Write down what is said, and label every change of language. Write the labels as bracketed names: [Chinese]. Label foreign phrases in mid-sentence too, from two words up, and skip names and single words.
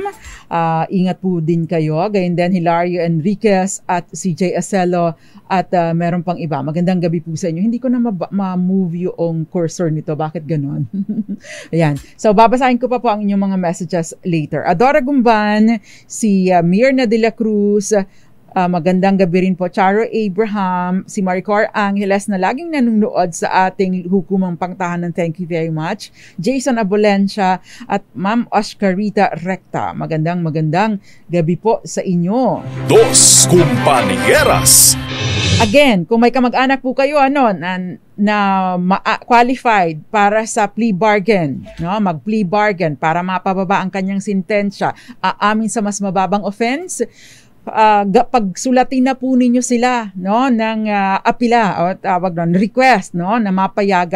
[Filipino] Ingat po din kayo. Gayon din Hilario Enriquez at si Jay Acelo at meron pang iba. Magandang gabi po sa inyo. Hindi ko na ma-move yung cursor nito. Bakit ganon? Ayan. So, babasahin ko pa po ang inyong mga [English] messages later. [Filipino] Adora Gumban, si Mirna de la Cruz, Magandang gabi rin po, Charo Abraham, si Maricor Angeles na laging nanonood sa ating hukumang pangtahanan. [English] Thank you very much. [Filipino] Jason Abolencia at Ma'am Oscarita Recta. Magandang gabi po sa inyo. Dos Compañeras. Again, kung may kamag-anak po kayo na qualified para sa [English] plea bargain, [Filipino] no, mag- [English] plea bargain [Filipino] para mapababa ang kanyang sentensya, aamin sa mas mababang offense, pagsulatin na po ninyo sila, no, ng apila o tawag doon request, no, na mapayagan.